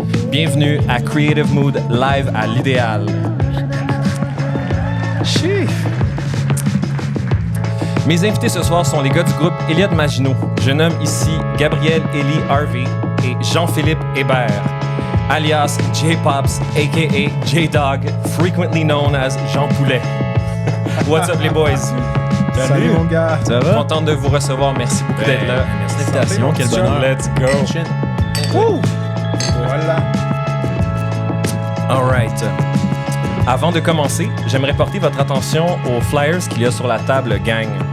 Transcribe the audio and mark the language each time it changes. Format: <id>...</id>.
<fr>Bienvenue à Creative Mood live à l'Idéal. Mes invités ce soir sont les gars du groupe Elliott Maginot. Je nomme ici Gabriel Eli Harvey et Jean-Philippe Hébert, alias J-Pops, a.k.a.</fr> <en>J-Dog, frequently known as Jean Poulet. What's up</en> <fr>les boys? Salut mon gars. Ça va? Content de vous recevoir. Merci beaucoup d'être là. Merci de l'invitation. Quel bonheur.</fr> <en>Let's go. Woo!</en> <fr>Voilà.</fr> <en>All right.</en> <fr>Avant de commencer, j'aimerais porter votre attention aux flyers qu'il y a sur la table, gang.</fr>